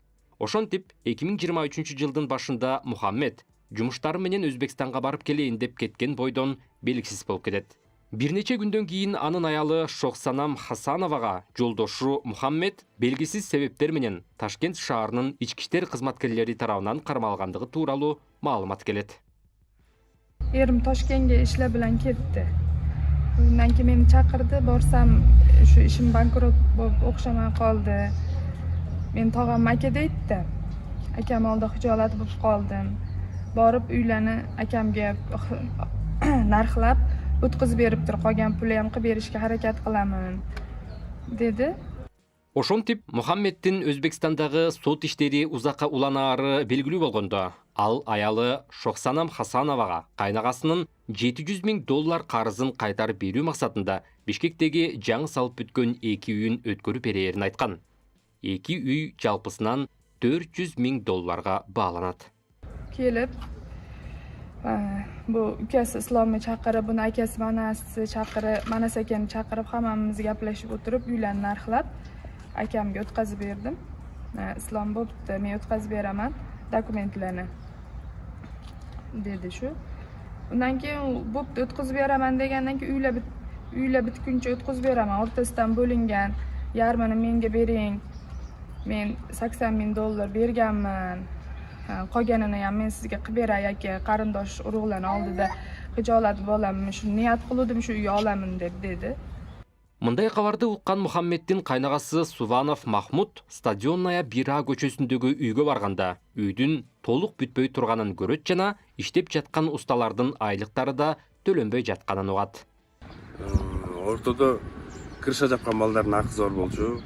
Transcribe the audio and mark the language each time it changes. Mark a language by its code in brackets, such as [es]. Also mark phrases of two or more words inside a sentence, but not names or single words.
[ky] Ошентип, 2023 жылдын башында Мухаммед жумуштары менен Өзбекстанга барып келейин деп кеткен бойдон белгисиз болуп кетет. Бир нече күндөн кийин анын аялы Шохсанам Хасановага жолдошу Мухаммед белгисиз себептер менен Ташкент шаарынын ички иштер кызматкерлери тарабынан кармалгандыгы тууралуу маалымат келет. [uz] Erim Toshkentga ishlar bilan ketdi. Undan keyin meni chaqirdi, borsam shu ishim bankrot bo'lib o'xshamay qoldi. Men tog'am aka deydi. Akam oldida xijolat bo'lib qoldim. Borib uylarni akamga narxlab o'tkazib berib tur, qolgan pulni ham qilib berishga harakat qilaman dedi. [ky] Ошентип, Мухаммеддин Өзбекстандагы сот иштери узакка уланаары белгилүү болгондо, ал аялы Шохсанам Хасановага кайнагасынын $700 000 карызын кайтарып берүү максатында Бишкектеги жаңы салып бүткөн 2 үйүн өткөрүп берерин айткан. 2 үй жалпысынан $400 000 бааланат. [uz] Kelib, bu ukasi Islomni chaqirib, buni akasi manasi chaqirib, manas akani chaqirib, hammamiz gaplashib o'tirib, uylarni narxlab akamga o'tkazib berdim. Islom bo'pti, men o'tkazib beraman dokumentlarni dedi shu. Undan keyin bo'pti, o'tkazib beraman degandan keyin uylar bitguncha o'tkazib beraman. O'rtasidan bo'lingan, yarmini menga bering. Men $80 000 berganman. Qolganini ham men sizga qilib beray aka, qarindosh urug'larni oldida xijolat bo'laman, shu niyat qildim, shu uyga olaman deb dedi. [ky] Мындай кабарды уккан Мухаммеддин кайнагасы Суванов Махмут Стадионная Бира көчөсүндөгү үйгө барганда, үйдүн толук бүтпөй турганын көрөт жана иштеп жаткан усталардын айлыктары да төлөнбөй жатканын угат. Ортодо крыша жапкан балдардын акысы зор болчу.